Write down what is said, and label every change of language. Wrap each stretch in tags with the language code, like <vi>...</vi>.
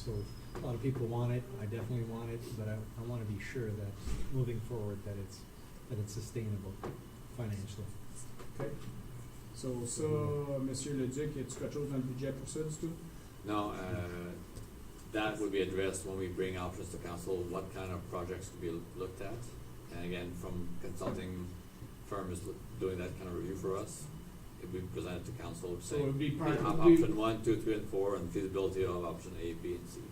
<en>So a lot of people want it, I definitely want it, but I want to be sure that moving forward that it's sustainable financially. Okay.</en> <fr>So, Monsieur Leduc, y a-tu quelque chose dans le budget pour ça du tout?</fr> <en>No, that would be addressed when we bring options to council, what kind of projects could be looked at. And again, from consulting firms doing that kind of review for us, it would be presented to council So it would be saying, part of option 1, 2, 3, and 4, and feasibility of option A, B, and C.</en>